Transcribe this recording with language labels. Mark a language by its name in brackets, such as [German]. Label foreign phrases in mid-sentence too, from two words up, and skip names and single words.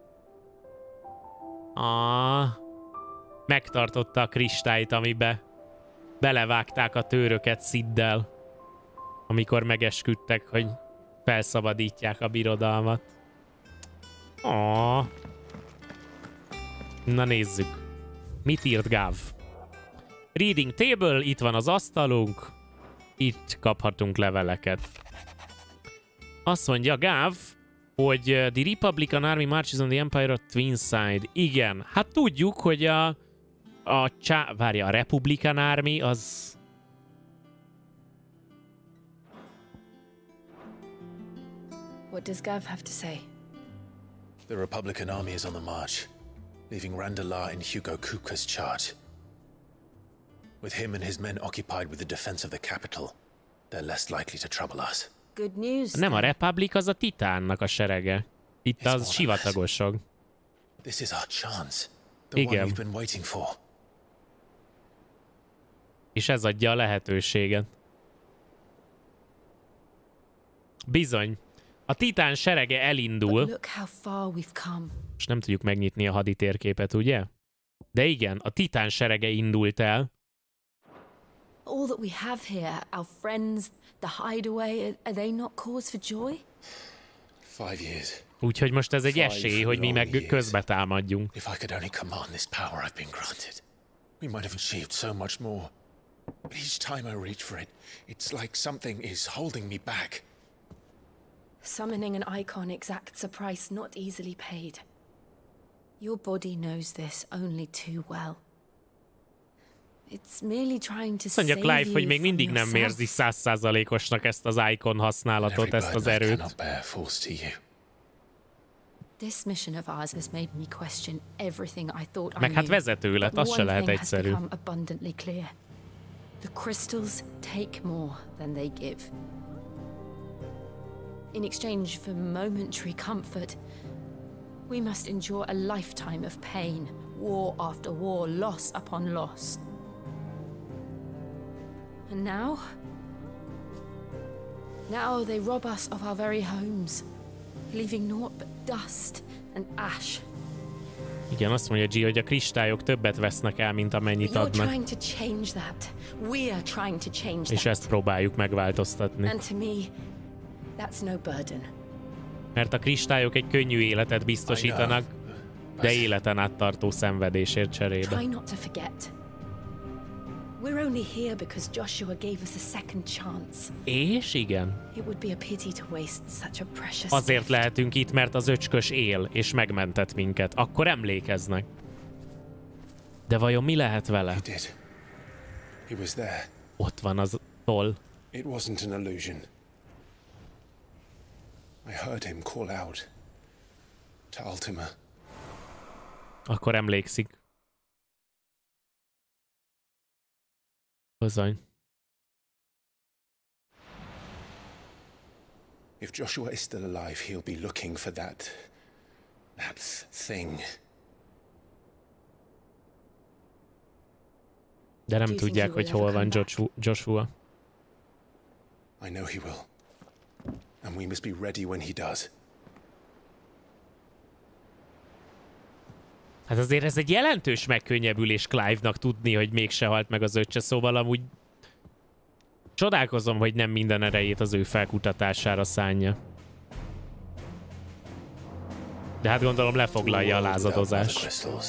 [Hungarian] Megtartotta a kristályt, amibe belevágták a tőröket Siddel, amikor megesküdtek, hogy felszabadítják a birodalmat. Na nézzük. Mit írt Gav? [English] Reading table, [Hungarian] itt van az asztalunk. Itt kaphatunk leveleket. Azt mondja Gav, hogy [English] the Republican Army marches on the Empire of Twinside. [Hungarian] Igen, hát tudjuk, hogy a Republican Army az... [English] What does Gav have to say? The Republican army is on the march, leaving Randalar in Hugo Kuka's charge. With him and his men occupied with the defense of the capital, they're less likely to trouble us. Good news. [Hungarian] Nem a [English] then. [Hungarian] Republic, az a Titánnak a serege. Itt az sivatagosok. [English] This is our chance. The one [Hungarian] Igen. [English] we've been waiting for. [Hungarian] És ez adja a lehetőséget. Bizony. A Titán serege elindul. [English] Look how far we've come. [Hungarian] És nem tudjuk megnyitni a haditérképet, ugye? De igen, a titán serege indult el. [English] All that we have here, our friends, the hideaway, are they not cause for joy? 5 years. [Hungarian] Úgyhogy most ez egy esély, hogy mi meg közbe támadjunk. [English] If I could only command this power I've been granted, we might have achieved so much more. But each time I reach for it, it's like something is holding me back. Summoning an icon exacts a price not easily paid. Your body knows this only too well. It's merely trying to save you [Hungarian] Mondja Clive, hogy még mindig nem [English] from [Hungarian] érzi [English] yourself. [Hungarian] 100%-osnak ezt az icon használatot, ezt az erőt. [English] This mission of ours has made me question everything I thought I [Hungarian] Meg hát [English] knew. [Hungarian] vezető lett, [English] But [Hungarian] az se [English] one [Hungarian] lehet [English] thing has [Hungarian] egyszerű. [English] become abundantly clear. The crystals take more than they give. In exchange for momentary comfort, we must endure a lifetime of pain, war after war, loss upon loss. And now they rob us of our very homes, leaving naught but dust and ash. [Hungarian] Igen, azt mondja G, hogy a kristályok többet vesznek el, mint amennyit [English] You're [Hungarian] adnak. [English] trying to change that. We are trying to change [Hungarian] És [English] that. [Hungarian] ezt próbáljuk megváltoztatni. [English] And to me, that's no burden. [Hungarian] Mert a kristályok egy könnyű életet biztosítanak, de életen át tartó szenvedésért cserébe. [English] Try not to forget. We're only here because Joshua gave us a second chance. [Hungarian] És igen. [English] It would be a pity to waste such a precious [Hungarian] Azért [English] gift. [Hungarian] lehetünk itt, mert az öcskös él, és megmentett minket. Akkor emlékeznek. De vajon mi lehet vele? [English] He was there. [Hungarian] Ott van az toll. [English] It wasn't an illusion. I heard him call out to Ultima. [Hungarian] Akkor emlékszik. Bizony. [English] If Joshua is still alive, he'll be looking for that thing. [Hungarian] De nem tudják, hogy hol van Joshua. [English] I know he will. And we must be ready when he does. [Hungarian] Hát azért ez egy jelentős megkönnyebbülés Clive-nak tudni, hogy mégse halt meg az öccse, szóval amúgy csodálkozom, hogy nem minden erejét az ő felkutatására szánja. De hát gondolom lefoglalja a lázadozást.